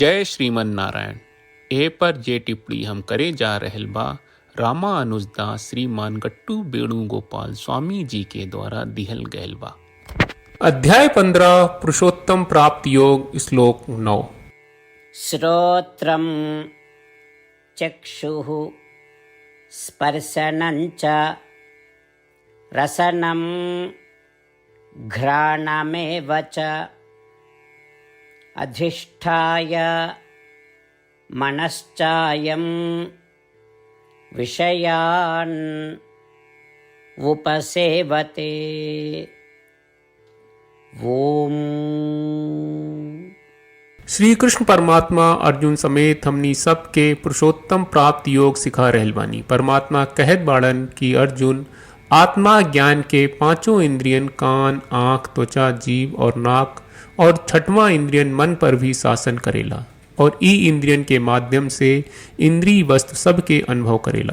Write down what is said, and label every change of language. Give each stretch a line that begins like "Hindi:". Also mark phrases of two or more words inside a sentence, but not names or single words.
Bhojpuri: जय श्रीमन नारायण। ए पर जे टिप्पणी हम करे जा रहल बा रामानुजदास श्रीमान गट्टू वेणुगोपाल स्वामी जी के द्वारा दिहल गयल बा। अध्याय 15 पुरुषोत्तम प्राप्त योग श्लोक 9।
Sanskrit: श्रोत्रं चक्षुः स्पर्शनं च रसनं घ्राणमेव च अधिष्ठाय मनश्चायं विषयान् उपसेवते। ओम।
Bhojpuri: श्री कृष्ण परमात्मा अर्जुन समेत हमनी सबके पुरुषोत्तम प्राप्त योग सिखा रहल बानी। परमात्मा कहत बाड़न कि अर्जुन आत्मा ज्ञान के पांचों इंद्रियन कान, आंख, त्वचा, जीव और नाक और छठवां इंद्रियन मन पर भी शासन करेला और ई इंद्रियन के माध्यम से इंद्रिय वस्तु सबके अनुभव करेला।